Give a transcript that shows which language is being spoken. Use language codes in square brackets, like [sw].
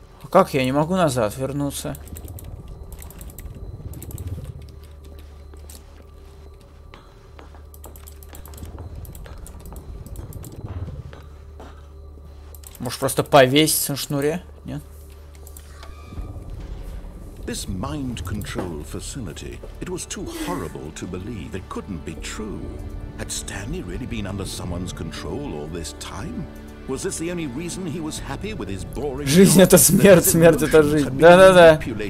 [ru] Как я не могу назад вернуться? Может просто повеситься на шнуре? Нет? [en] This mind control facility, it was too horrible to believe. It couldn't be true. Had Stanley really been under someone's control all this time? Was this the only reason he was happy with his boring? [ru] Жизнь это смерть, смерть это жизнь. Да-да-да.